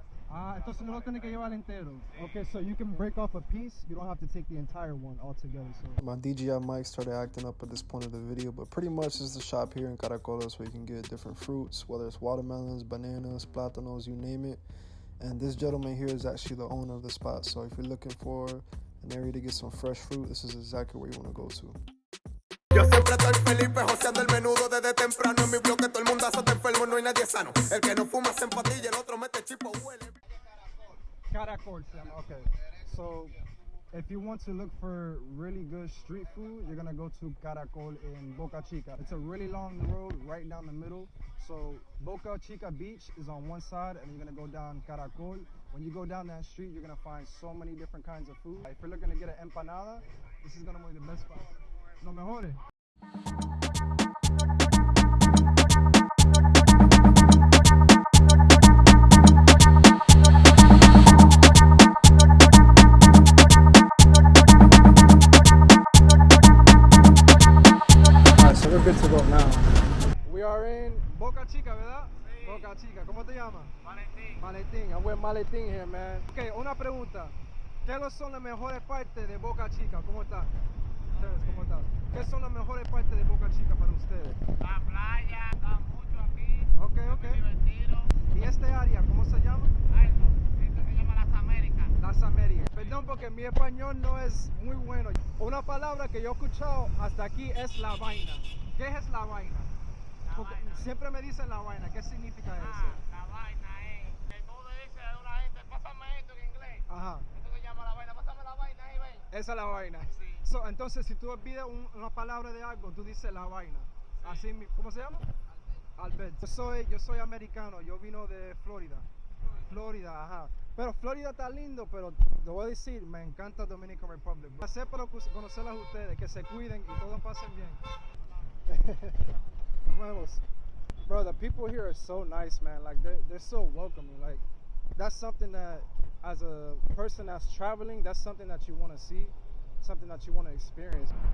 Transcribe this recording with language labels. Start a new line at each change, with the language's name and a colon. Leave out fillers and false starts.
Spanish: Ah, entonces no lo tiene que llevar entero.
English: Okay, so you can break off a piece. You don't have to take the entire one altogether. So my DJI mic started acting up at this point of the video, but pretty much it's the shop here in Caracoles where you can get different fruits, whether it's watermelons, bananas, plátanos, you name it. And this gentleman here is actually the owner of the spot. So if you're looking for an area to get some fresh fruit, this is exactly where you want to go to.
Spanish: Yo siempre estoy Felipe joseando el menudo desde temprano en mi bloque todo el mundo está enfermo, no hay nadie sano. El que no fuma se empatilla, el otro mete chipo huele.
English: Caracol, okay. So if you want to look for really good street food, you're gonna go to Caracol in Boca Chica. It's a really long road right down the middle. So Boca Chica Beach is on one side and you're gonna go down Caracol. When you go down that street, you're gonna find so many different kinds of food. If you're looking to get an empanada, this is gonna be the best spot.
Spanish: Lo mejores.
English: Alright, so we're good to go now. We are in Boca Chica,
Spanish: ¿verdad? Sí. Boca Chica. ¿Cómo te llamas? Maletín. Maletín.
English: I'm with Maletín here, man.
Spanish: Okay, una pregunta. ¿Qué son las mejores partes de Boca Chica? ¿Cómo están? ¿Cómo están? ¿Qué son las mejores partes de Boca Chica para ustedes? La playa, está mucho aquí. Okay. Divertido. ¿Y este área, cómo se llama? Esto se llama Las Américas. Las Américas. Perdón porque mi español no es muy bueno. Una palabra que yo he escuchado hasta aquí es la vaina. ¿Qué es la vaina? Porque siempre me dicen la vaina. ¿Qué significa eso? La vaina es que tú le dices a una gente, pásame esto en inglés. Ajá. Esto se llama la vaina, pásame la vaina ahí, ven. Esa es la vaina. Sí. So, entonces, si tú olvidas una palabra de algo, tú dices la vaina. Sí. Así, ¿cómo se llama? Albert. Yo soy americano, yo vino de Florida. Florida, ajá. Pero Florida está lindo, pero te voy a decir, me encanta Dominican Republic. Pasé para conocerlas a ustedes, que se cuiden y todos pasen bien. Nuevos.
English: Bro, the people here are so nice, man. Like, they're so welcoming. Like, that's something that, as a person that's traveling, that's something that you want to see, something that you want to experience.